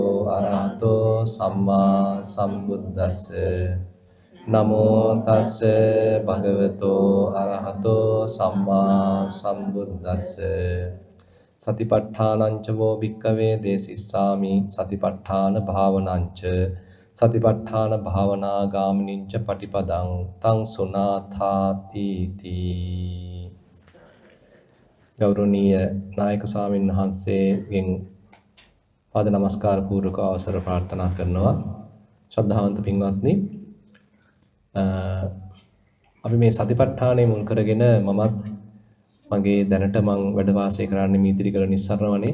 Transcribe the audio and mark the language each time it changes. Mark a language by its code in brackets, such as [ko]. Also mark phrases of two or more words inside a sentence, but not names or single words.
[pi] අරහතෝ සම්මා සම්බුද්දස්ස නමෝ තස්ස භගවතෝ අරහතෝ සම්මා සම්බුද්දස්ස සතිපට්ඨානං ච වෝ භික්ඛවේ දේසිස්සාමි සතිපට්ඨාන භාවනං ච සතිපට්ඨාන භාවනා ගාමිනීං ච පටිපදං තං සුනාථාති තී. [si] ගෞරවනීය නායක ස්වාමීන් වහන්සේගෙන් පාද නමස්කාර පූර්වක අවසර ප්‍රාර්ථනා කරනවා. ශ්‍රද්ධාවන්ත පින්වත්නි, අපි මේ සතිපට්ඨානය මුල් කරගෙන මමත් මගේ දැනට මම වැඩ වාසය කරන්නේ මීතිරිගල නිස්සරණ වනේ.